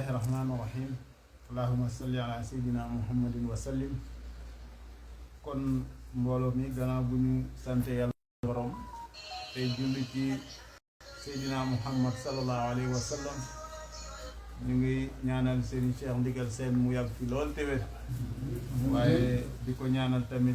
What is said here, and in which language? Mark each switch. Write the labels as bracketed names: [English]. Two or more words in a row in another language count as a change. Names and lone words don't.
[Arabic] الرحمن الرحيم اللهم صل على سيدنا محمد وسلم [Wolof] kon mbooloo mi gannaaw bu ñu sante yàlla borom tey julli ci Seydina Muhammad [Arabic] صلى الله عليه وسلم [Wolof] ñu ngi ñaanal Serigne Cheikh Ndigal Sène mu yàgg fi lool te wér waaye di ko ñaanal tamit